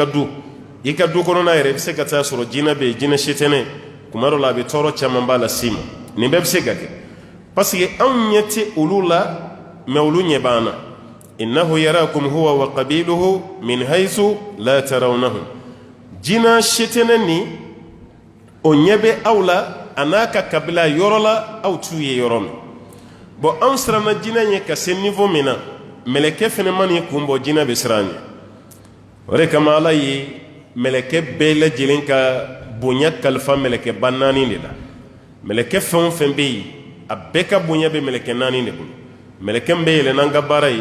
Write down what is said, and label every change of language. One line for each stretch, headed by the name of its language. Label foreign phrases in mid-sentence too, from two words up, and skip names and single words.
Bambara: i ka du kɔnɔna yɛrɛ i bɛ se ka taa sɔrɔ jinɛ bɛ yen jinɛ setɛnɛ kuma dɔ la a bɛ tɔɔrɔ caman b'a la s'i ma nin bɛɛ bɛ se ka kɛ parce que anw ɲɛ tɛ olu la mais olu ɲɛ b'an na
Arabic: إنه يراكم هو وقبيله من حيث لا ترونهم
Bambara: jinɛ setɛnɛ ni o ɲɛ bɛ aw la a n'a ka kabila yɔrɔ la aw t'u ye yɔrɔ min bon anw siranna jinɛ ɲɛ ka se niveau min na mɛlɛkɛ fɛnɛ ma n'i kun bɔ jinɛ bɛ siran ɲɛ o de kama ala ye mɛlɛkɛ bɛɛ lajɛlen ka bonya kalifa mɛlɛkɛba naani de la mɛlɛkɛ fɛn o fɛn bɛ yen a bɛɛ ka bonya bɛ mɛlɛkɛ naani de bolo mɛlɛkɛ min bɛ yɛlɛn n'an ka baara ye